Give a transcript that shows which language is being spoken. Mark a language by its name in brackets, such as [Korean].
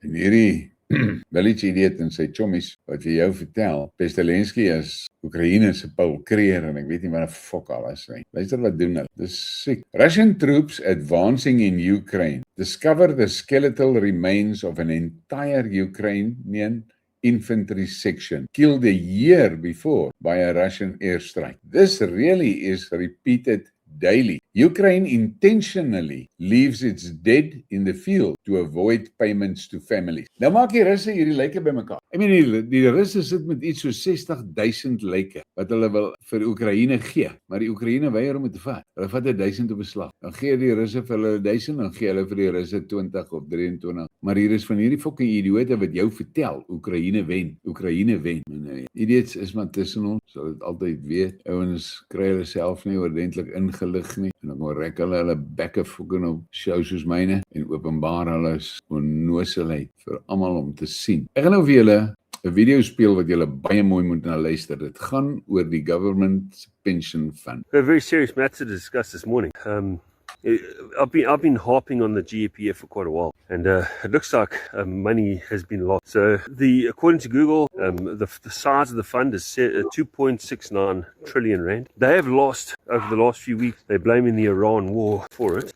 [Afrikaans] En hierdie Belletje idiot en sy chommies wat vir jou vertel, Zelensky is Oekraïne se Paul Creer en ek weet nie wat 'n fok alles nie. Luister wat doen hulle. Dis siek. [English] Russian troops advancing in Ukraine discover the skeletal remains of an entire Ukrainian infantry section killed a year before by a Russian airstrike. This really is repeated daily. Ukraine intentionally leaves its dead in the field to avoid payments to families. [Afrikaans] Nou maak die Russe hierdie lyke bymekaar. Ek meen die Russe sit met iets so 60,000 lyke wat hulle wil vir Oekraïne gee, maar die Oekraïne weier om dit te vat. Hulle vat 1000 op beslag. Dan gee die Russe vir hulle 1000, dan gee hulle vir die Russe 20 of 23. Maar hier is van hierdie fucking idiote wat jou vertel, Oekraïne wen. Oekraïne wen. Nee, idiots is maar tussen ons, sal dit altyd weet. Ouens kry hulle self nie oordentlik ingelig nie. En dan rek hulle bekke fucking op shows soos myne en openbaar hulle onnoselheid vir almal om te sien. Ek gaan nou vir julle 'n video speel wat julle baie mooi moet na luister. Dit gaan oor die government pension fund. [English] A very serious matter to discuss this morning. I've been harping on the GEPF for quite a while, and it looks like money has been lost. So, according to Google, the size of the fund is 2.69 trillion rand. They have lost over the last few weeks. They're blaming the Iran war for it.